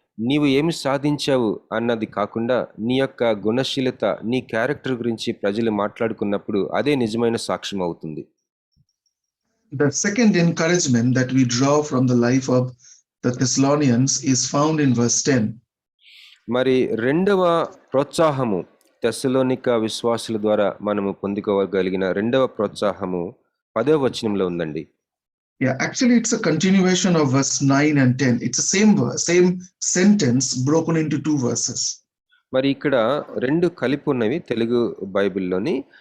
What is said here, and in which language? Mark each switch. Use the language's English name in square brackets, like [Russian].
[Telugu] నీవు ఏమి సాధించావు అన్నది కాకుండా నీ యొక్క గుణశీలత, నీ క్యారెక్టర్ గురించి ప్రజలు మాట్లాడుకున్నప్పుడు అదే నిజమైన సాక్ష్యం అవుతుంది. [English] The second encouragement that we draw from the life of the Thessalonians is found in verse 10. [Telugu] మరి రెండవ ప్రోత్సాహము తెస్సలోనిక విశ్వాసుల ద్వారా మనము పొందుకోగలిగిన రెండవ ప్రోత్సాహము 10వ వచనంలో ఉందండి. [English] Yeah, actually it's a continuation of verse 9 and 10. It's the same verse, same sentence broken into two verses. [Telugu] మరి ఇక్కడ రెండు కలిపి ఉన్నవి తెలుగు బైబిల్లోని.